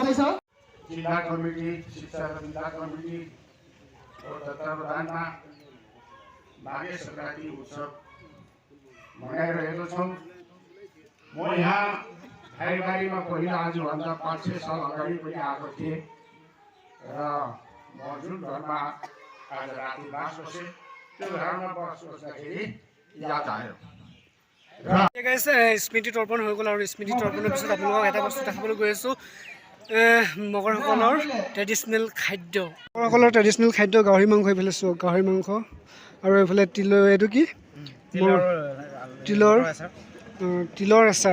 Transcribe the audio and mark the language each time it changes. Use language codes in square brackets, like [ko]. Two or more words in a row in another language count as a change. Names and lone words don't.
[ne] जिल्ला कमिटी, शिक्षा जिल्ला कमिटी और तत्वावधानमा माघे संक्रान्ति उत्सव मनाइरहेको छौँ। म यहाँ धाइबारीमा पहिला आजभन्दा 5-6 साल अगाडि पनि आएको थिएँ र म जुन घरमा आज राति बास बसेँ त्यो घरमा बास बस्दाखेरि याद आयो। [as] স্মৃতি তৰ্পণ হৈ গ'ল আৰু স্মৃতি তৰ্পণৰ পিছত আপোনালোকক এটা বস্তু দেখাবলৈ গৈ আছোঁ। মগৰসকলৰ ট্ৰেডিশ্যনেল খাদ্য, মগৰসকলৰ ট্ৰেডিশ্যনেল খাদ্য গাহৰি মাংস। এইফালে চোৱা গাহৰি মাংস আৰু এইফালে তিলৰ, এইটো কি তিলৰ আচাৰ।